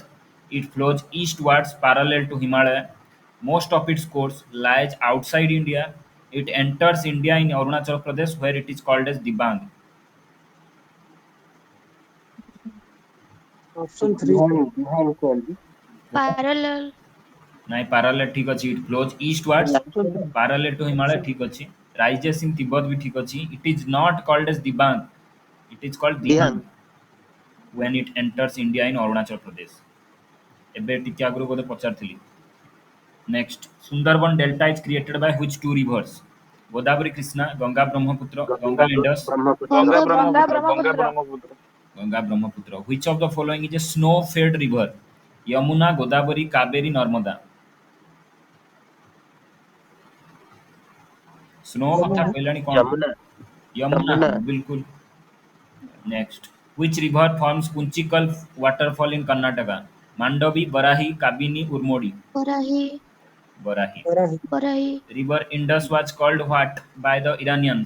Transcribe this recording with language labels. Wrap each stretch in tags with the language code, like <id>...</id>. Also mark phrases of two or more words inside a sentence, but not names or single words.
<en>It flows eastwards parallel to Himalaya. Most of its course lies outside India. It enters India in Arunachal Pradesh where it is called as Dibang. Dihang called. Parallel.</en> <or>ନାଇଁ parallel ଠିକ ଅଛି.</or> <en>It flows eastwards parallel to Himalaya</en> <or>ଠିକ ଅଛି.</or> <en>Rises in Tibet</en> <or>ବି ଠିକ ଅଛି.</or> <en>It is not called as Dibang. It is called Dihang when it enters India in Arunachal Pradesh.</en> <or>ଏବେ ଟିକେ ଆଗରୁ ବୋଧେ ପଚାରିଥିଲି.</or> <en>Next, Sundarban Delta is created by which two rivers? Godavari, Krishna, Ganga, Brahmaputra, Ganga, Indus, Ganga Brahmaputra. Ganga, Brahmaputra. Which of the following is a snow-fed river? Yamuna, Godavari, Kaveri, Narmada.</en> <or>Snow କଥା କହିଲାଣି କ'ଣ?</or> <en>Yamuna. Yamuna, बिल्कुल. Next, which river forms Kunchikal waterfall in Karnataka? Mandovi, Barahi, Kabini, Urmodi. Barahi. River Indus was called what by the Iranians?</en>